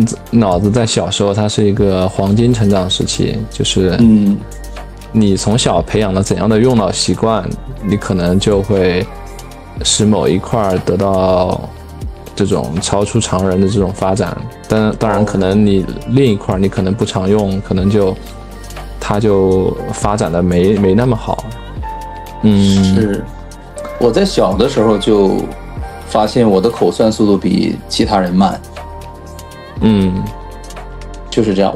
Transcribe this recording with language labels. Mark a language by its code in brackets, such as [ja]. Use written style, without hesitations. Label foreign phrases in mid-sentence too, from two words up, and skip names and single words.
[zh] 腦子在小時候它是一個黃金成長時期，就是你從小培養了怎樣的用腦習慣，你可能就会使某一塊得到這種超出常人的這種發展，但當然可能你另一塊你可能不常用，可能它就發展的沒那麼好。是我在小的时候就发现我的口算速度比其他人慢。就是这样。